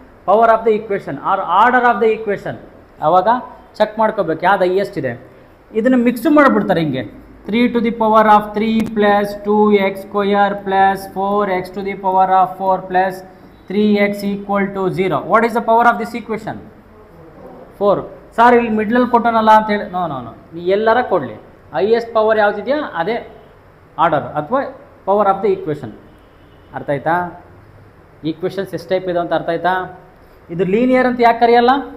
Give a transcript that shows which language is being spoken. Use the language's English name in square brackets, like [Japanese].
[English] Power of the equation or order of the equation. [Kannada] ಆವಾಗ check ಮಾಡ್ಕೋಬೇಕು ಯಾವ್ದು highest ಇದೆ. ಇದನ್ನು ಮಿಕ್ಸ್ ಮಾಡಿಬಿಡ್ತಾರೆ ಹಿಂಗೆ, [English] 3 to the power of 3 + 2x² + 4x to the power of 4 + 3x = 0. What is the power of this equation? 4. [Kannada] Sir ಇಲ್ಲಿ ಮಿಡ್ಲಲ್ಲಿ ಕೊಟ್ಟನಲ್ಲ ಅಂತ ಹೇಳಿ, ನೋ ನೀ ಎಲ್ಲರ ಕೊಡಲಿ, ಹೈಯೆಸ್ಟ್ ಪವರ್ ಯಾವುದಿದೆಯಾ ಅದೇ ಆರ್ಡರ್ ಅಥವಾ ಪವರ್ ಆಫ್ ದ ಈಕ್ವೇಷನ್. ಅರ್ಥ ಆಯ್ತಾ? ಈಕ್ವೇಷನ್ಸ್ ಎಷ್ಟು ಟೈಪ್ ಇದೆ ಅಂತ ಅರ್ಥ ಆಯ್ತಾ? ಇದು ಲೀನಿಯರ್ ಅಂತ ಯಾಕೆ ಕರೆಯಲ್ಲ?